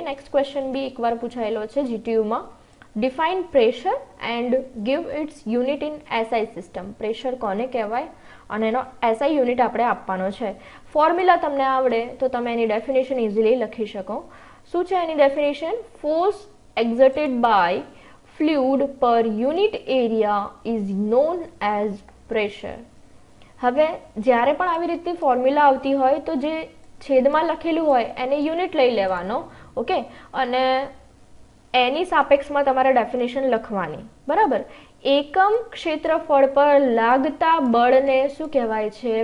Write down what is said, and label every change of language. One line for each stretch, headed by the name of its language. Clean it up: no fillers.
Gujarati: Next question બી એકવાર પૂછાયેલો છે જીટીયુમાં.
English: Define pressure and give its unit in SI system.
Gujarati: Pressure કોને કહેવાય અને એનો એસઆઈ યુનિટ આપણે આપવાનો છે. ફોર્મ્યુલા તમને આવડે તો તમે એની ડેફિનેશન ઇઝીલી લખી શકો. શું છે એની definition?
English: Force exerted by fluid per unit area is known as pressure.
Gujarati: હવે જ્યારે પણ આવી રીતની ફોર્મ્યુલા આવતી હોય તો જે છેદમાં લખેલું હોય એને યુનિટ લઈ લેવાનો. ઓકે, અને એની સાપેક્ષમાં તમારે ડેફિનેશન લખવાની. બરાબર. એકમ ક્ષેત્રફળ પર લાગતા બળને શું કહેવાય છે?